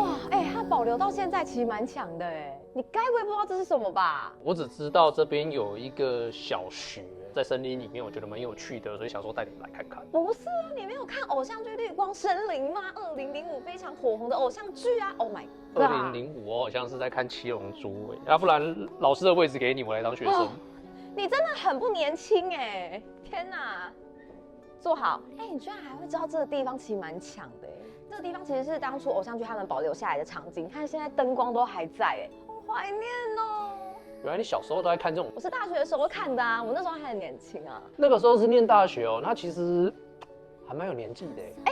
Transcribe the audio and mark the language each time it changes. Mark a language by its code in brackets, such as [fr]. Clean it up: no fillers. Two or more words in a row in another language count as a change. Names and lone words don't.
[zh] 哇，它保留到現在其實蠻強的哎。你該不會不知道這是什麼吧？我只知道這邊有一個小學在森林裡面，我覺得蠻有趣的，所以想說帶你們來看看。不是啊，你沒有看偶像劇《綠光森林》嗎？2005非常火紅的偶像劇啊 ！ [en] Oh my god！ [zh] 2005 我好像是在看《七龍珠》哎，要不然老師的位置給你，我來當學生。你真的很不年輕哎！天哪！坐好，你居然還会知道這個地方其實蠻強的哎！這個地方其實是當初偶像劇他們保留下來的場景，看現在燈光都還在哎，好懷念哦！原來你小時候都在看這種？我是大學的時候看的啊，我那時候還很年輕啊。那個時候是念大學哦，那其實還蠻有年紀的哎。